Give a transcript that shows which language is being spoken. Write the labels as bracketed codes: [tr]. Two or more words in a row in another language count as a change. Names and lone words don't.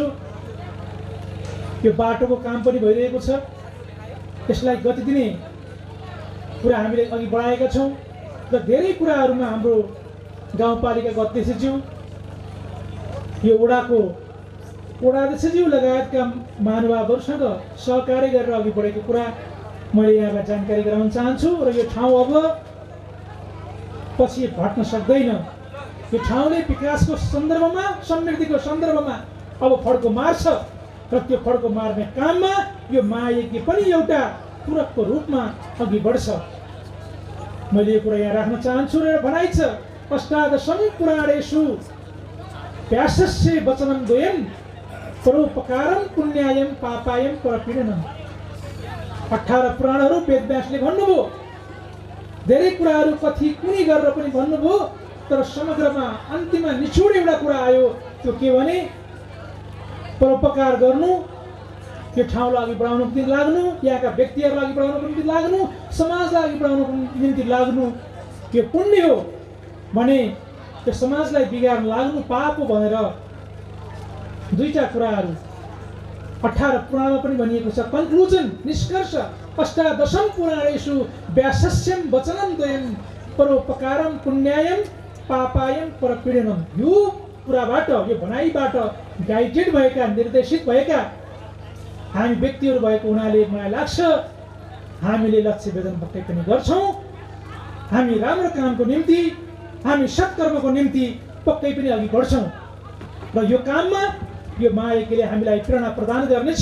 [ne] यो बाटोको काम पनि भइरहेको छ, यसलाई गति दिने कुरा हामीले अघि बढाएका छौँ र धेरै कुराहरूमा हाम्रो गाउँपालिकाको अध्यक्षज्यू, यो वडाको वडाध्यक्षज्यू लगायतका महानुभावहरूसँग सहकार्य गरेर अघि बढेको कुरा मैले यहाँलाई जानकारी गराउन चाहन्छु र यो ठाउँ अब पछि भट्न सक्दैन। यो ठाउँले विकासको सन्दर्भमा, समृद्धिको सन्दर्भमा अब फड्को मार्छ र त्यो फड्को मार्ने काममा यो महायज्ञ पनि एउटा पूरकको रूपमा अघि बढ्छ। मैले यो कुरा यहाँ राख्न चाहन्छु र भनाइ छ, [sa] अष्टादशं पुराणेषु व्यासस्य वचनं द्वयं परोपकारं पुण्यायं पापायं परपीडनम्। [ne] 18 पुराणहरू वेदव्यासले भन्नुभयो, धेरै कुराहरू कथी कुनी गरेर पनि भन्नुभयो, तर समग्रमा अन्तिममा निचोड एउटा कुरा आयो, त्यो के भने परोपकार गर्नु, यो ठाउँलाई अघि बढाउनको निम्ति लाग्नु, यहाँका व्यक्तिहरूलाई अघि बढाउनको निम्ति लाग्नु, समाजलाई अघि बढाउनको निम्ति लाग्नु यो पुण्य हो भने त्यो समाजलाई बिगार्न लाग्नु पाप हो भनेर दुईटा कुराहरू 18 पुराणमा पनि भनिएको छ। कन्क्लुजन, निष्कर्ष, [sa] अष्टादशं पुराणेषु व्यासस्यं वचनं द्वयं परोपकारं पुण्यायं पापायं परपीडनम्। [ne] यो कुराबाट, यो भनाइबाट गाइडेड भएका, निर्देशित भएका हामी व्यक्तिहरू भएको हुनाले मलाई लाग्छ हामीले लक्ष्य भेदन पक्कै पनि गर्छौँ। हामी राम्रो कामको निम्ति, हामी सत्कर्मको निम्ति पक्कै पनि अघि बढ्छौँ र यो काममा यो महायज्ञले हामीलाई प्रेरणा प्रदान गर्नेछ।